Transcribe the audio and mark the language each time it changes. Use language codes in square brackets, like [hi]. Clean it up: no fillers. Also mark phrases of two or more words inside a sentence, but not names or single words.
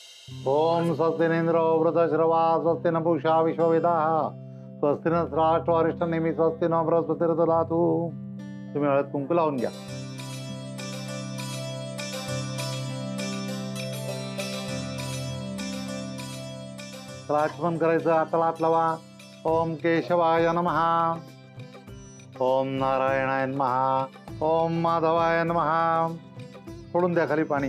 [sa] ओम स्वस्तिनेन्द्रो वृतश्रवा स्वस्ति न पूषा विश्ववेदाः स्वस्ति न राष्ट्रवारिष्ठ नेहमी स्वस्ति न बृहस्पतिर्दधातु। [mr] तुम्ही हळद कुंकू लावून घ्या. आचमन करायचं. आता हात लावा. [sa] ओम केशवाय नमः. ओम नारायणाय नमः. ओम माधवाय नमः. [mr] सोडून द्या खाली पाणी.